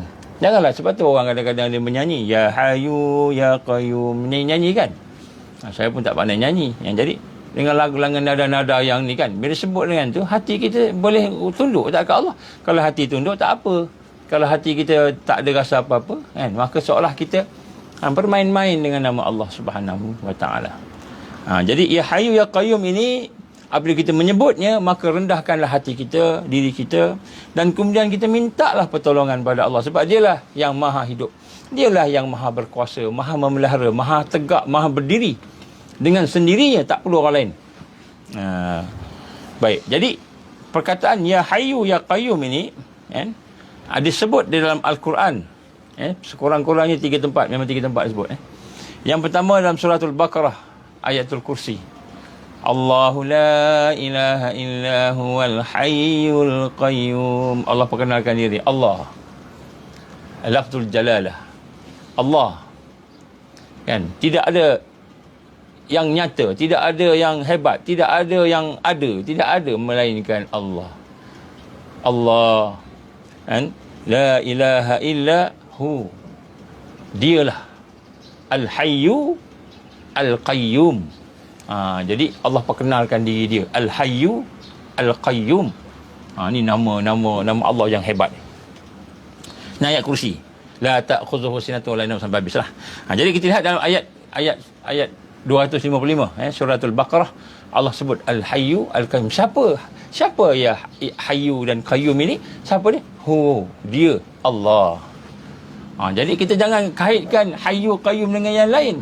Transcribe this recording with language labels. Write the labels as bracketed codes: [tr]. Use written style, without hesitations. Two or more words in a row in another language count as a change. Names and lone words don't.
[ms] Janganlah, sebab tu orang kadang-kadang dia menyanyi [ar] يا حي يا قيوم, [ms] nyanyi kan. Saya pun tak pandai nyanyi. Yang jadi dengan lagu-lagu nada-nada yang ni kan, bila sebut dengan tu, hati kita boleh tunduk tak ke Allah. Kalau hati tunduk tak apa. Kalau hati kita tak ada rasa apa-apa, kan, maka seolah kita bermain-main dengan nama Allah [ar] سبحانه وتعالى. [ms] Jadi [ar] يا حي يا قيوم [ms] ini, apabila kita menyebutnya, maka rendahkanlah hati kita, diri kita, dan kemudian kita mintalah pertolongan pada Allah, sebab dialah yang maha hidup. Dialah yang maha berkuasa, maha memelihara, maha tegak, maha berdiri dengan sendirinya, tak perlu orang lain. Baik, jadi perkataan [ar] يا حي يا قيوم [ms] ini, kan, disebut di dalam Al-Quran, sekurang-kurangnya 3 tempat. Memang 3 tempat disebut. Yang pertama dalam suratul Baqarah, ayatul kursi. [ar] الله لا إله إلا هو الحي القيوم. [ms] Allah perkenalkan diri. Allah. [ar] لفظ الجلالة. [ms] Allah. Kan? Tidak ada yang nyata, tidak ada yang hebat, tidak ada yang ada, tidak ada melainkan Allah. Allah. Kan? [ar] لا إله إلا هو. [ms] Dialah [ar] الحي القيوم. [ms] Jadi Allah perkenalkan diri dia, [ar] الحي القيوم. [ms] Ni nama Allah yang hebat. Ni ayat kursi. [ar] لا تأخذه سنة ولا نوم, [ms] sampai habislah. Jadi kita lihat dalam ayat 255 suratul Baqarah, Allah sebut [ar] الحي القيوم. [ms] Siapa [ar] يا حي [ms] dan Qayyum ini? Siapa dia? Dia Allah. Jadi kita jangan kaitkan [ar] حي قيوم [ms] dengan yang lain.